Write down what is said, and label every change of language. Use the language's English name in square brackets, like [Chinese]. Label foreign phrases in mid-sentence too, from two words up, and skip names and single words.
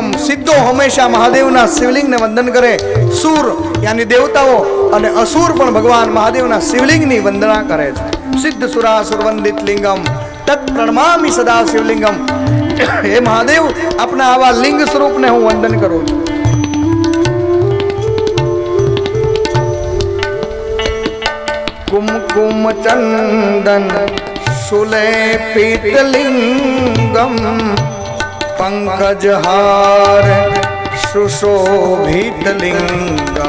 [Gujarati] સિદ્ધો હંમેશા મહાદેવના શિવલિંગને વંદન કરે. સુર યાની દેવતાઓ અને અસુર પણ ભગવાન મહાદેવના શિવલિંગની વંદના કરે છે. [Sanskrit] સિદ્ધ સુરાસુર વંદિત લિંગમ તત્ પ્રણમામિ સદા શિવલિંગમ. [Gujarati] હે મહાદેવ, આપના આવા લિંગ સ્વરૂપને હું વંદન કરું છું. [Sanskrit] कुमकुम चंदन सुलेपित लिंगम पंकज हार सुशोभित लिंगम.